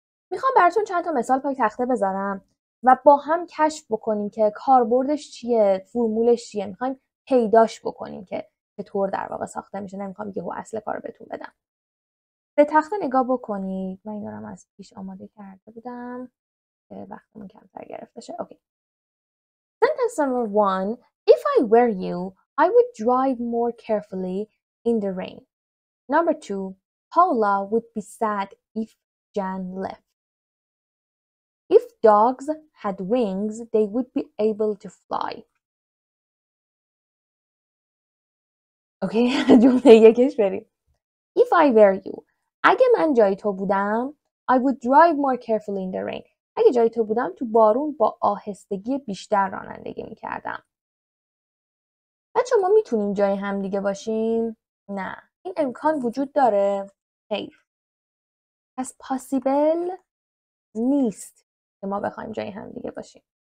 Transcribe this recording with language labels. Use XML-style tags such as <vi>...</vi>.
<fa>میخوام براتون چند تا مثال پای تخته بذارم و با هم کشف بکنیم که کاربردش چیه، فرمولش چیه. میخوایم پیداش بکنیم که چطور در واقع ساخته میشه. نمیخوام یهو اصل کارو بهتون بدم. به تخته نگاه بکنید. من اینا رو از پیش آماده کرده بودم که وقتمون کمتر گرفته شه.</fa> <en>Okay. Sentence number 1. If I were you, I would drive more carefully in the rain. Number 2. Paula would be sad if Jan left. If dogs had wings, they would be able to fly.</en> <fa>Okay, جمله یکش بریم.</fa> <en>If I were you,</en> <fa>اگه من جای تو بودم,</fa> <en>I would drive more carefully in the rain.</en> <fa>اگه جای تو بودم تو بارون با آهستگی بیشتر رانندگی میکردم. بچه ما میتونیم جای هم دیگه باشیم؟ نه. این امکان وجود داره؟ خیر. پس possible نیست که ما بخوایم جای هم دیگه باشیم.</fa>